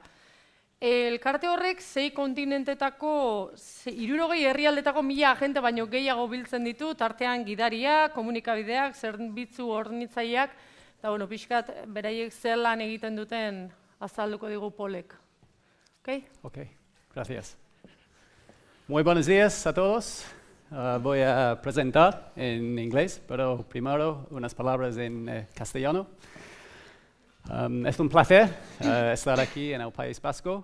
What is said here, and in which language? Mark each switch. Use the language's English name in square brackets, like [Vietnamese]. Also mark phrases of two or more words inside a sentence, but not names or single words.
[Basque] Elkarte horrek 6 kontinentetako, 60 herrialdetako 1000 agente baino gehiago biltzen ditu, tartean gidaria, komunikabideak, zerbitzu hornitzaileak, eta pixkat beraiek zer lan egiten duten azalduko digu Polek. [Spanish] Ok, gracias. Muy buenos días a todos. Voy a presentar en inglés, pero primero unas palabras en castellano. Es un placer estar aquí en el País Vasco.